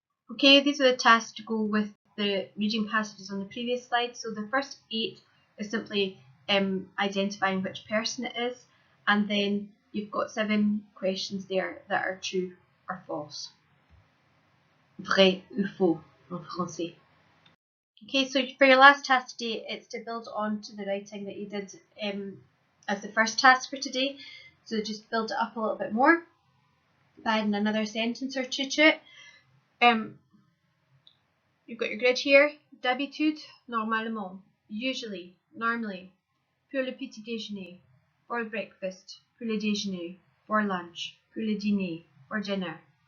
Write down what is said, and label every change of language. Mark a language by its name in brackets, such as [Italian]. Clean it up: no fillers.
[English] Okay, these are the tasks to go with the reading passages on the previous slide. So the first 8 is simply identifying which person it is, and then you've got 7 questions there that are true or false. [French] Vrai ou faux en français. [English] Okay, so for your last task today, it's to build on to the writing that you did as the first task for today. So just build it up a little bit more by adding another sentence or two to it. You've got your grid here. [French] D'habitude, normalement, [English] usually, normally, [French] pour le petit déjeuner, [English] for breakfast, [French] pour le déjeuner, [English] for lunch, [French] pour le dîner, [English] for dinner.